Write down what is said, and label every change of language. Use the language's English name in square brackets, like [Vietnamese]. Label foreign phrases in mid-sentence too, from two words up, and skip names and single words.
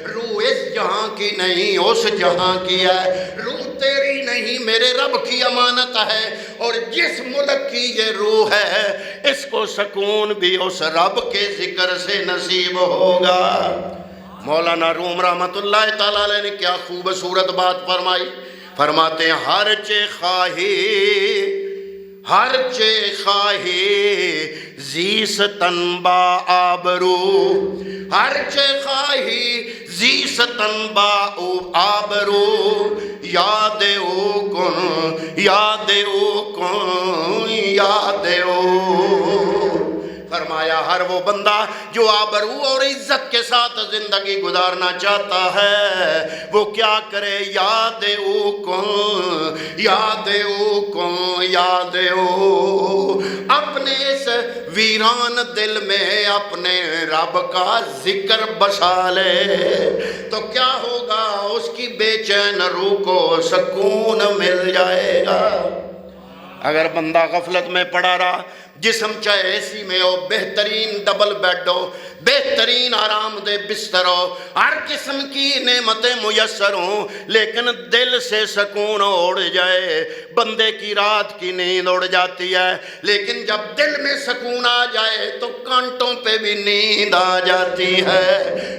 [Urdu] روح اس جہاں کی نہیں اس جہاں کی ہے، روح تیری نہیں میرے رب کی امانت ہے، اور جس ملک کی یہ روح ہے اس کو سکون بھی اس رب کے ذکر سے نصیب ہوگا۔ مولانا روم رحمت اللہ تعالیٰ علیہ نے کیا خوبصورت بات فرمائی، فرماتے ہیں [Persian] ہر چے خواہی زیستن با آبرو، ہرچے خواہی زیستن با آبرو، یاد او کن یاد او کن یاد او۔ [Urdu] فرمایا ہر وہ بندہ جو آبرو اور عزت کے ساتھ زندگی گزارنا چاہتا ہے وہ کیا کرے، [Persian] یاد او کن یاد او کن یاد او، [Urdu] اپنے اس ویران دل میں اپنے رب کا ذکر بسا لے تو کیا ہوگا، اس کی بے چین روح کو سکون مل جائے گا۔ اگر بندہ غفلت میں پڑا رہا، جسم چاہے اے سی میں ہو، بہترین [English] double bed [Urdu] ہو، بہترین آرام دہ بستر ہو، ہر قسم کی نعمتیں میسر ہوں، لیکن دل سے سکون اڑ جائے، بندے کی رات کی نیند اڑ جاتی ہے، لیکن جب دل میں سکون آ جائے تو کانٹوں پہ بھی نیند آ جاتی ہے۔